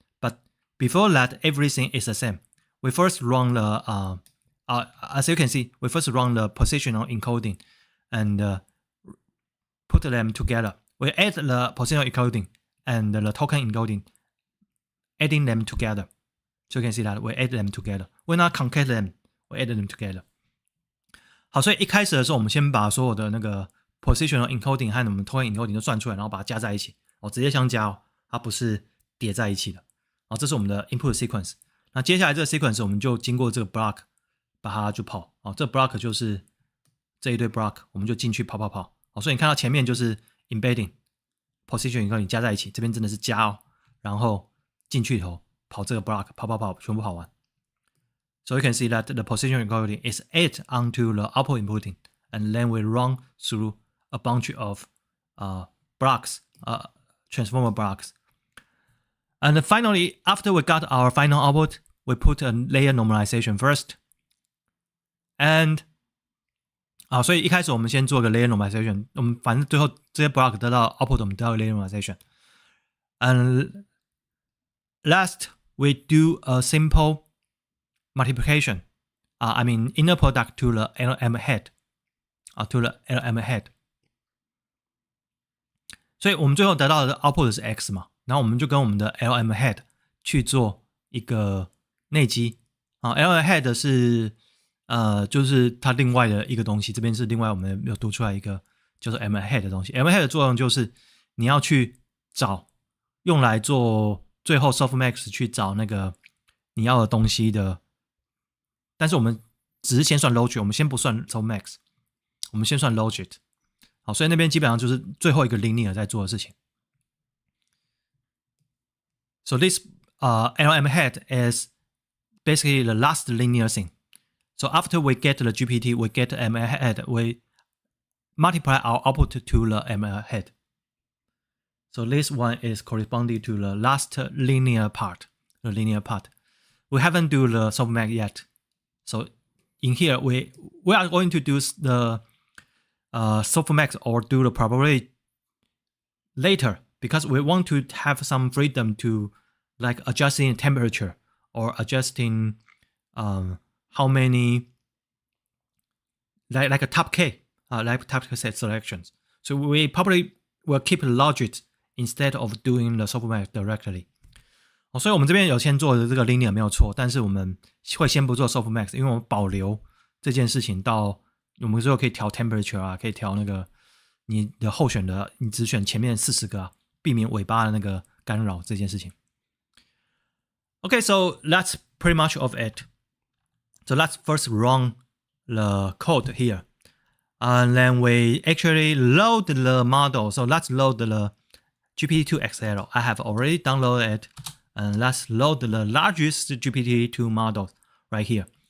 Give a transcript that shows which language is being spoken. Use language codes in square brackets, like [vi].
[en] But before that, everything is the same. We first run the as you can see, we first run the positional encoding and put them together. We add the positional encoding and the token encoding, adding them together. So you can see that we add them together. We not concat them, we add them together. [zh] 好，所以一开始的时候，我们先把所有的那个 positional encoding 和我们 token encoding 都算出来，然后把它加在一起。直接相加哦，它不是叠在一起的。这是我们的 input sequence。那接下来这个 sequence 我们就经过这个 block 把它就跑。这 block 就是这一堆 block， 我们就进去跑。所以你看到前面就是 embedding position encoding 加在一起，这边真的是加哦，然后进去以后跑这个 block 跑，全部跑完。 [en] So you can see that the position encoding is added onto the output encoding, and then we run through a bunch of blocks, transformer blocks. And finally, after we got our final output, we put a layer normalization first. [zh] And 所以一开始我们先做个 layer normalization， 我们反正最后这些 block 得到 output， 我们得到 layer normalization. [en] And last, we do a simple multiplication. I mean inner product to the LM head. head. [zh] 所以我们最后得到的 output 是 x 嘛，然后我们就跟我们的 LM head 去做一个内积。 LM head 是就是它另外的一个东西，这边是另外我们有读出来一个叫做 LM head 的东西。 LM head 的作用就是你要去找用来做最后 softmax 去找那个你要的东西的，但是我们只是先算 logit， 我们先不算 softmax， 我们先算 logit。好，所以那边基本上就是最后一个 linear 在做的事情。 [en] So this LM head is basically the last linear thing. So after we get the GPT, we get the ML head, we multiply our output to the ML head. So this one is corresponding to the last linear part, We haven't do the softmax yet. So in here, we are going to do the softmax or do the probability later, because we want to have some freedom to like adjusting temperature or adjusting how many like a top K like top K set selections. So we probably will keep logic instead of doing the softmax directly. [zh] 所以我们这边有先做的这个 linear 没有错，但是我们会先不做 softmax， 因为我们保留这件事情到我们之后可以调 temperature 啊，可以调那个你的候选的，你只选前面40个啊，避免尾巴的那个干扰这件事情。 [en] Okay, so that's pretty much of it. So let's first run the code here. And then we actually load the model. So let's load the GPT-2 XL. I have already downloaded it. And let's load the largest GPT-2 model right here.